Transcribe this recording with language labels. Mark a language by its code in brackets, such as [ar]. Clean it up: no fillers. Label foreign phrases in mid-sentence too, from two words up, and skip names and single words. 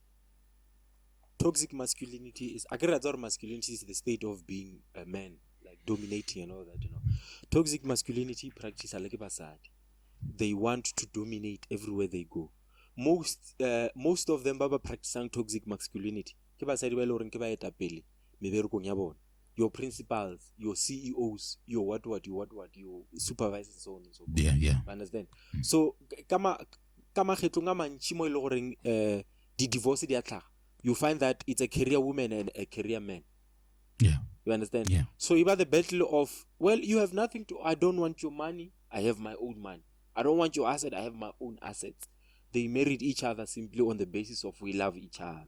[en] Toxic masculinity is masculinity is the state of being a man, like dominating and all that. Toxic masculinity practice like basadi. They want to dominate everywhere they go. Most of them baba practicing toxic masculinity. [nso] Ke basadi ba ile gore ke ba eta pele meberekong ya bona. [en] Your principals, your CEOs, your what, your supervisors, so on and so forth. Yeah. Understand? So, [nso] kama khetlong a mantši mo ile goreng di divorce di atlaga, [en] you find that it's a career woman and a career man. Yeah. You understand? Yeah. So, you have the battle of, well, you have nothing to, I don't want your money, I have my own money. I don't want your asset, I have my own assets. They married each other simply on the basis of we love each other.